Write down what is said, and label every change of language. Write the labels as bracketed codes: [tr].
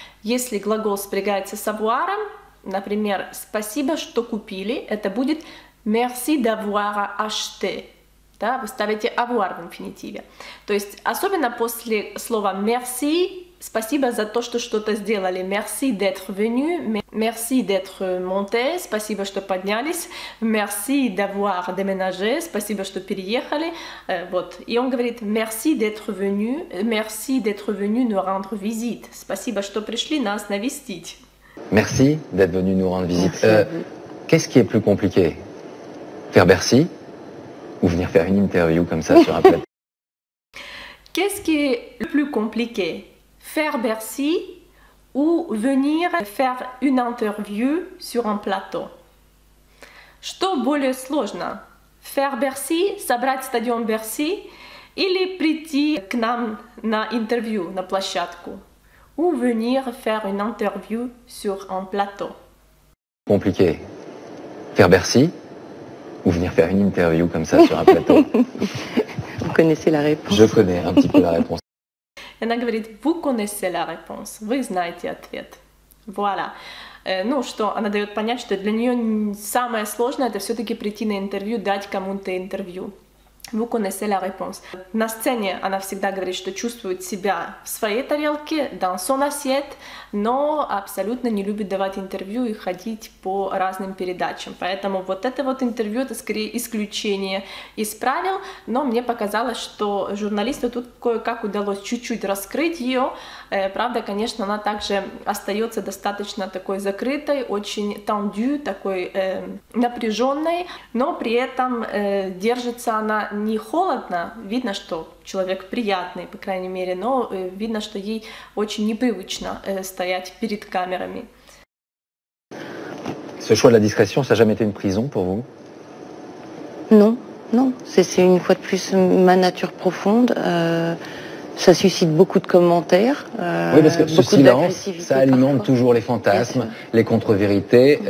[ru] Если глагол спрягается с avoir, например, «спасибо, что купили», это будет [fr] «merci d'avoir acheté». [ru] Да? Вы ставите avoir в инфинитиве. То есть особенно после слова «merci», спасибо за то, что что-то сделали. [fr] Merci d'être venu, merci d'être monté, [ru] спасибо, что поднялись. [fr] Merci d'avoir déménagé, [ru] спасибо, что переехали. Вот. И он говорит [fr] merci d'être venu nous rendre visite. [ru] Спасибо, что пришли нас навестить. [fr] Merci d'être venu nous rendre visite. Qu'est-ce qui est plus compliqué? Faire Bercy ou venir faire une interview comme ça sur un plateau? Qu'est-ce qui est le plus compliqué? Faire Bercy ou venir faire une interview sur un plateau. [ru] Что более сложно? [fr] Faire Bercy, [ru] собрать стадион Берси или прийти к нам на интервью, на площадку? [fr] Ou venir faire une interview sur un plateau. Compliqué. Faire Bercy ou venir faire une interview comme ça sur un plateau? Vous connaissez la réponse. Je connais un petit peu la réponse. [ru] Она говорит, [fr] vous connaissez la réponse, [ru] вы знаете ответ. [fr] Voilà. [ru] Ну, что она дает понять, что для нее самое сложное это все-таки прийти на интервью, дать кому-то интервью. [fr] Vous connaissez la réponse. [ru] На сцене она всегда говорит, что чувствует себя в своей тарелке, [fr] dans son assiette, [ru] но абсолютно не любит давать интервью и ходить по разным передачам. Поэтому вот это вот интервью, это скорее исключение из правил, но мне показалось, что журналисту тут кое-как удалось чуть-чуть раскрыть ее. Правда, конечно, она также остается достаточно такой закрытой, очень tendu, такой напряженной, но при этом держится она не холодно, видно, что человек приятный, по крайней мере, но видно, что ей очень непривычно стоять перед камерами. [fr] Ce choix de la discrétion, ça n'a jamais été une prison pour vous? Non, non, c'est une fois de plus ma nature profonde. Ça suscite beaucoup de commentaires. Oui, parce que ce silence, ça alimente parfois toujours les fantasmes, les contre-vérités.